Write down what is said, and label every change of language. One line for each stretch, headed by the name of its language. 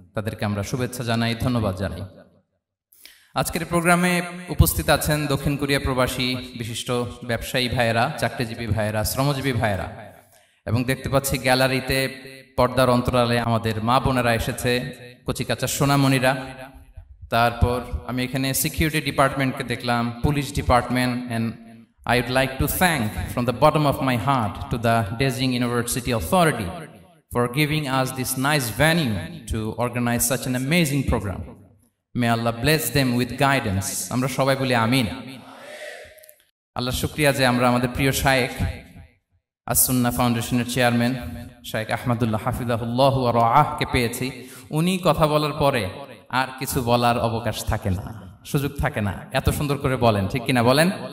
Bangla: তাদেরকে আমরা শুভেচ্ছা জানাই, ধন্যবাদ জানাই। আজকের প্রোগ্রামে উপস্থিত আছেন দক্ষিণ কোরিয়া প্রবাসী বিশিষ্ট ব্যবসায়ী ভাইয়েরা, চাকরিজীবী ভাইয়েরা, শ্রমজীবী ভাইয়েরা, এবং দেখতে পাচ্ছি গ্যালারিতে পর্দার অন্তরালে আমাদের মা বোনেরা এসেছে, কচিকাচা সোনামণিরা। তারপর আমি এখানে সিকিউরিটি ডিপার্টমেন্টকে দেখলাম, police department.
English: And I would like to thank from the bottom of my heart to the Beijing University Authority for giving us this nice venue to organize such an amazing program. May Allah bless them with guidance.
Bangla: আমরা সবাই বলি আমিন। আল্লাহ শুকরিয়া যে আমরা আমাদের প্রিয় শায়েখ আস-সুন্নাহ ফাউন্ডেশনের চেয়ারম্যান শায়েখ আহমদুল্লাহ হাফিজাহুল্লাহ ওয়া রাআহকে পেয়েছি। উনি কথা বলার পরে আর কিছু বলার অবকাশ থাকে না, সুযোগ থাকে না, এত সুন্দর করে বলেন, ঠিক কিনা বলেন?